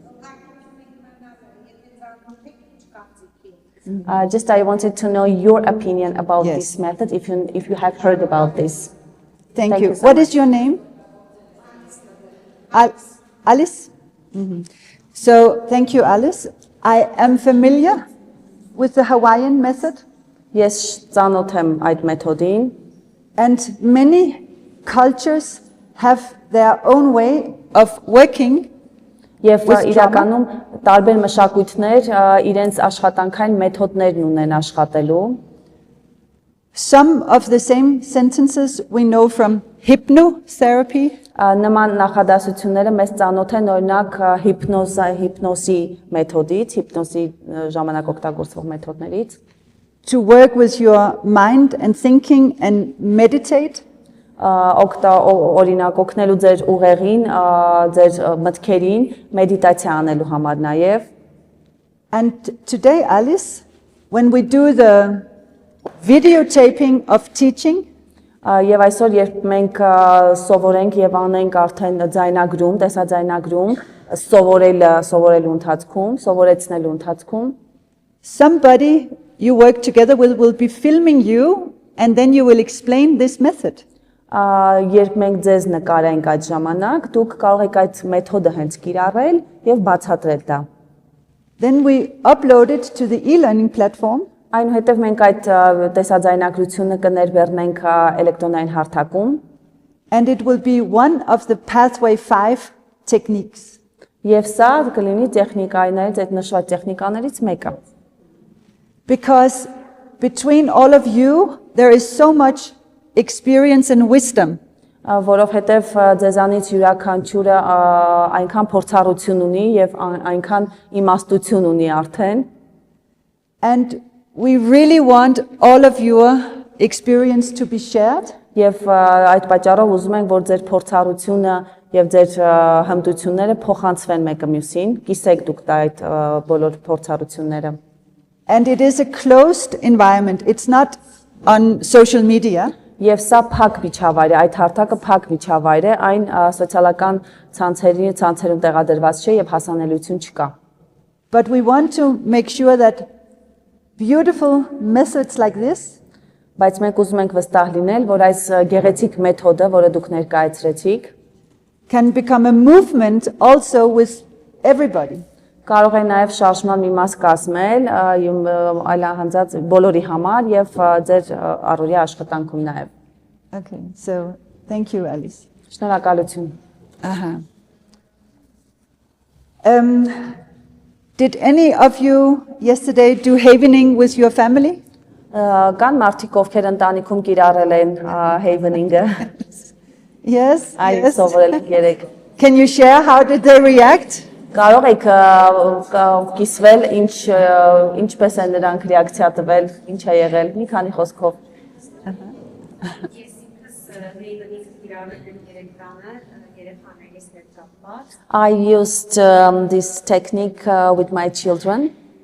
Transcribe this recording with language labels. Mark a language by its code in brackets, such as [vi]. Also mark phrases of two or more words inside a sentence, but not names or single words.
[en] Just I wanted to know your opinion about this method, if you have heard about this. Thank you. What is your name? Alice? So, thank you, Alice. I am familiar with the Hawaiian method. Yes, [hy] ծանոթ եմ այդ մեթոդին. [en] And many cultures have their own way of working. [hy] Եվ իրականում տարբեր մշակույթներ իրենց աշխատանքային մեթոդներն ունեն աշխատելու. [en] Some of the same sentences we know from hypnotherapy. [hy] Նման նախադասությունները մեզ ծանոթ են օրինակ հիպնոսի մեթոդից, հիպնոսի ժամանակ օգտագործվող մեթոդներից. [en] To work with your mind and thinking and meditate. [hy] Օրինակ օգնելու ձեր ուղեղին, ձեր մտքերին մեդիտացիա անելու համար նաև. [en] And today, Alice, when we do the videotaping of teaching, [hy] Եվ այսօր երբ մենք սովորենք եւ անենք արդեն ձայնագրում, տեսաձայնագրում, սովորելու ընթացքում, սովորեցնելու ընթացքում, [en] somebody you work together with will be filming you and then you will explain this method. [hy] Երբ մենք ձեզ նկարենք այդ ժամանակ, դուք կարող եք այդ մեթոդը հենց կիրառել եւ բացատրել դա. [en] Then we upload it to the e-learning platform. [hy] Այնուհետև մենք այդ տեսաձայնագրությունը կներբեռնենք էլեկտրոնային հարթակում. [en] And it will be one of the pathway 5 techniques. [hy] Եվ սա կլինի տեխնիկաներից, այդ նշված տեխնիկաներից մեկը. [en] Because between all of you there is so much experience and wisdom. [hy] Որովհետև ձեզանից յուրաքանչյուրը այնքան փորձառություն ունի եւ այնքան իմաստություն ունի արդեն. [en] And we really want all of your experience to be shared. [hy] Եվ այդ պատճառով ուզում ենք, որ ձեր փորձառությունը եւ ձեր հմտությունները փոխանցվեն մեկը մյուսին, կիսեք դուք այդ բոլոր փորձառությունները. [en] And it is a closed environment. It's not on social media. [hy] Եվ սա փակ միջավայր է, այդ հարթակը փակ միջավայր է, այն սոցիալական ցանցերում տեղադրված չէ եւ հասանելիություն չկա. [en] But we want to make sure that beautiful methods like this [hy] Բայց մենք ուզում ենք վստահ լինել, որ այս գեղեցիկ մեթոդը, որը դուք ներկայացրեցիք, [en] can become a movement also with everybody. [hy] Կարող է նաև շարժման մի մաս կազմել բոլորի համար եւ ձեր առօրյա աշխատանքում նաև. [en] Okay, so Thank you, Alice. [hy] Շնորհակալություն։ [en] Did any of you yesterday do havening with your family? [hy] Կան մարդիկ, ովքեր ընտանիքում կիրառել են Havening-ը։ [en] Yes. [hy] Այ [en] Yes. [hy] սովորել երեք։ [en] Can you share how did they react? [hy] Կարող եք կիսվել ինչպես են նրանք ռեակցիա տվել, ինչ է եղել, մի քանի խոսքով։ [en] I used this technique with my children.